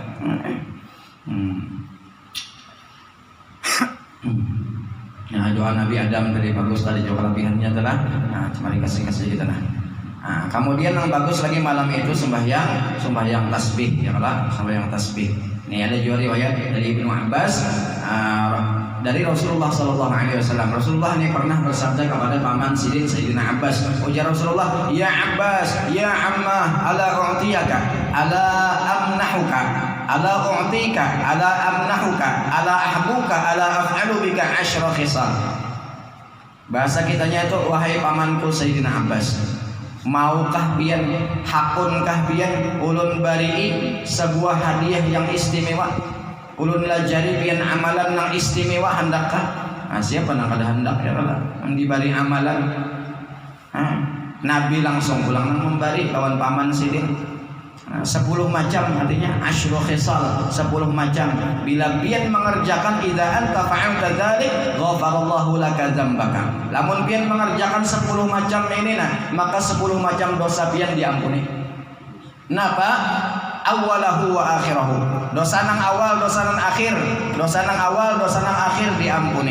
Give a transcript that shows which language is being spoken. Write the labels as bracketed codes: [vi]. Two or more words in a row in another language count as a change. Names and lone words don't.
[bjn] Nah doa Nabi Adam dari bagus tadi juga kelebihannya adalah mari kasih kita Nah, kemudian yang bagus lagi malam itu sembahyang tasbih [ar] يا الله, [bjn] sembahyang tasbih. Ini ada juga riwayat dari Ibnu Abbas dari Rasulullah [ar] صلى الله عليه وسلم. [bjn] Rasulullah ini pernah bersabda kepada paman Sidin Sayyidina Abbas. Ujar Rasulullah, [ar] يا عباس، يا عماه, ألا أعطيك، ألا أمنحك، ألا أعطيك، ألا أمنحك، ألا أحبوك، ألا أفعل بك عشر خصال. [bjn] Bahasa kitanya itu, wahai pamanku Sayyidina Abbas, maukah pian, hakunkah pian ulun bari'i sebuah hadiah yang istimewa, ulun lajari pian amalan yang istimewa hendakkah? Siapa yang kada hendak [ar] يا الله [bjn] yang dibari amalan? Nabi langsung pulang membari lawan paman Sidin 10 macam, artinya [ar] عشر خصال, [bjn] 10 macam. Bila pian mengerjakan [ar] إذا أنت فعلت ذلك غفر الله لك ذنبك. [bjn] Lamun pian mengerjakan 10 macam ini maka 10 macam dosa pian diampuni. [ar] Napa? أوله وآخره. [bjn] Dosa nang awal, dosa nang akhir. Dosa nang awal, dosa nang akhir diampuni.